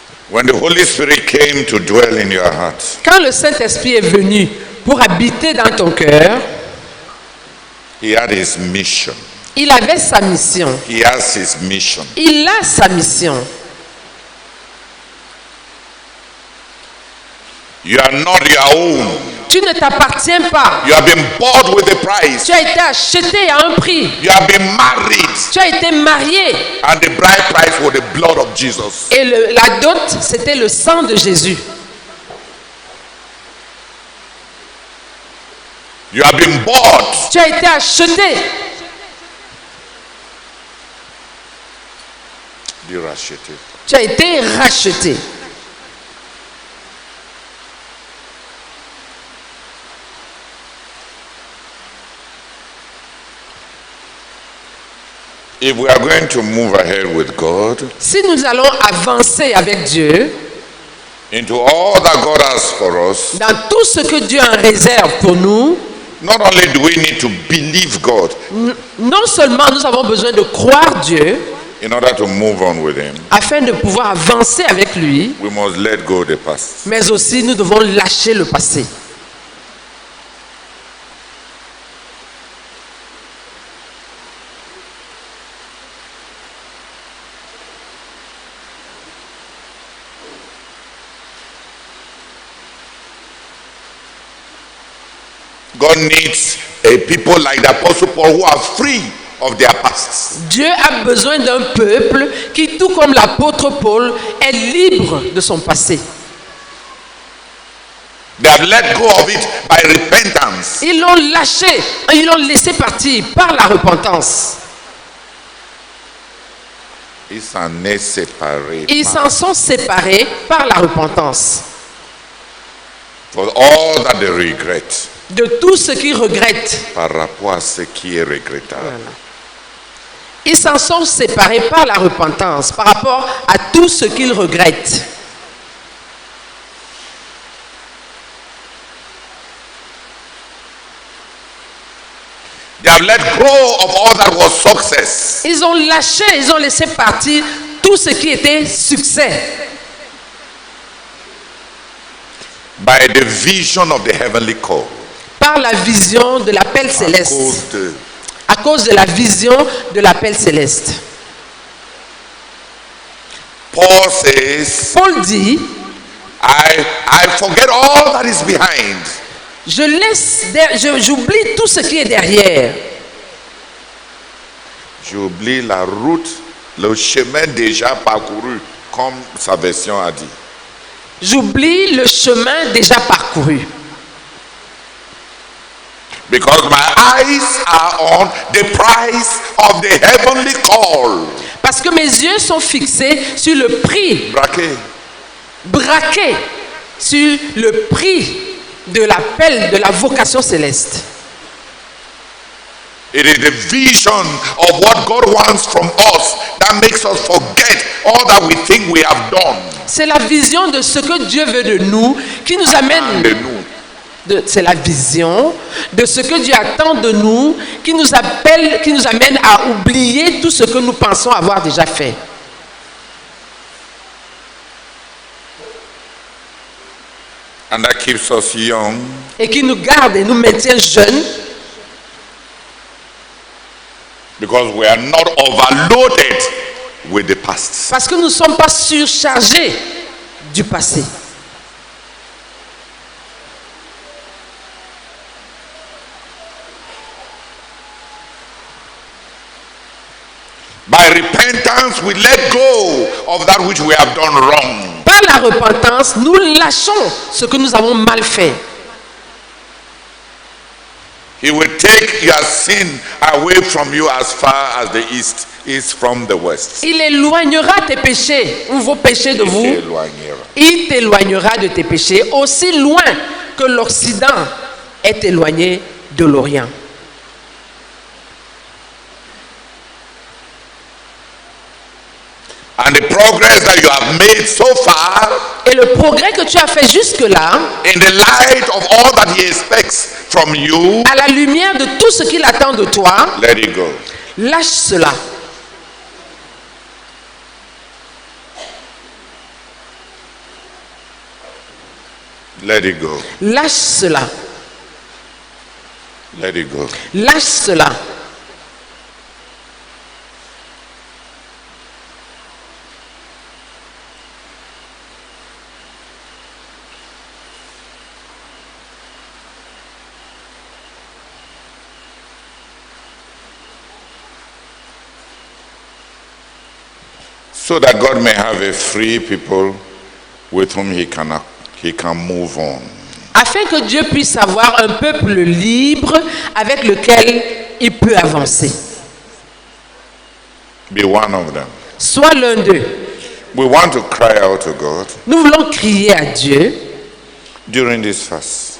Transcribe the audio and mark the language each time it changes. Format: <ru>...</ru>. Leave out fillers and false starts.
<en>When the Holy Spirit came to dwell in your heart,</en> <fr>Quand le Saint-Esprit est venu pour habiter dans ton cœur,</fr> <en>he had his mission.</en> <fr>il avait sa mission.</fr> <en>He has his mission.</en> <fr>Il a sa mission.</fr> <en>You are not your own.</en> <fr>Tu ne t'appartiens pas.</fr> <en>You have been bought with a price.</en> <fr>Tu as été acheté à un prix.</fr> <en>You have been married.</en> <fr>Tu as été marié.</fr> <en>And the bride price was the blood of Jesus.</en> <fr>Et la dot, c'était le sang de Jésus.</fr> <en>You have been bought.</en> <fr>Tu as été acheté. Dis racheté. Tu as été racheté.</fr> <en>If we are going to move ahead with God</en> <fr>Si nous allons avancer avec Dieu,</fr> <en>into all that God has for us,</en> <fr>dans tout ce que Dieu en réserve pour nous,</fr> <en>not only do we need to believe God</en> <fr>non seulement nous avons besoin de croire Dieu</fr> <en>in order to move on with Him,</en> <fr>afin de pouvoir avancer avec lui,</fr> <en>we must let go of the past.</en> <fr>mais aussi nous devons lâcher le passé.</fr> <en>God needs a people like the Apostle Paul who are free of their pasts.</en> <fr>Dieu a besoin d'un peuple qui, tout comme l'apôtre Paul, est libre de son passé.</fr> <en>They have let go of it by repentance.</en> <fr>Ils l'ont lâché, ils l'ont laissé partir par la repentance. Ils s'en est séparé. Ils s'en sont séparés par la repentance.</fr> <en>For all that they regret.</en> <fr>De tout ce qu'ils regrettent. Par rapport à ce qui est regrettable. Voilà. Ils s'en sont séparés par la repentance, par rapport à tout ce qu'ils regrettent.</fr> <en>They have let go of all that was success.</en> <fr>Ils ont lâché, ils ont laissé partir tout ce qui était succès.</fr> <en>By the vision of the heavenly call.</en> <fr>Par la vision de l'appel céleste. À cause de la vision de l'appel céleste.</fr> <en>Paul says,</en> <fr>Paul dit,</fr> <en>I forget all that is behind.</en> <fr>J'oublie tout ce qui est derrière. J'oublie la route, le chemin déjà parcouru, comme sa version a dit. J'oublie le chemin déjà parcouru.</fr> <en>Because my eyes are on the price of the heavenly call.</en> <fr>Parce que mes yeux sont fixés sur le prix. Braqués sur le prix de l'appel, de la vocation céleste.</fr> <en>It is the vision of what God wants from us that makes us forget all that we think we have done.</en> <fr>C'est la vision de ce que Dieu veut de nous qui nous amène. C'est la vision de ce que Dieu attend de nous qui nous appelle, qui nous amène à oublier tout ce que nous pensons avoir déjà fait.</fr> <en>And that keeps us young.</en> <fr>Et qui nous garde et nous maintient jeunes.</fr> <en>Because we are not overloaded with the past.</en> <fr>Parce que nous ne sommes pas surchargés du passé.</fr> <en>By repentance, we let go of that which we have done wrong.</en> <fr>Par la repentance, nous lâchons ce que nous avons mal fait.</fr> <en>He will take your sin away from you as far as the east is from the west.</en> <fr>Il éloignera tes péchés ou vos péchés de vous. Il t'éloignera de tes péchés aussi loin que l'Occident est éloigné de l'Orient.</fr> <en>And the progress that you have made so far,</en> <fr>et le progrès que tu as fait jusque-là,</fr> <en>in the light of all that he expects from you,</en> <fr>à la lumière de tout ce qu'il attend de toi,</fr> <en>let it go.</en> <fr>Lâche cela.</fr> <en>Let it go.</en> <fr>Lâche cela.</fr> <en>Let it go.</en> <fr>Lâche cela.</fr> <en>So that God may have a free people with whom he can move on.</en> <fr>Afin que Dieu puisse avoir un peuple libre avec lequel il peut avancer.</fr> <en>Be one of them.</en> <fr>Sois l'un d'eux.</fr> <en>We want to cry out to God</en> <fr>Nous voulons crier à Dieu</fr> <en>during this fast</en>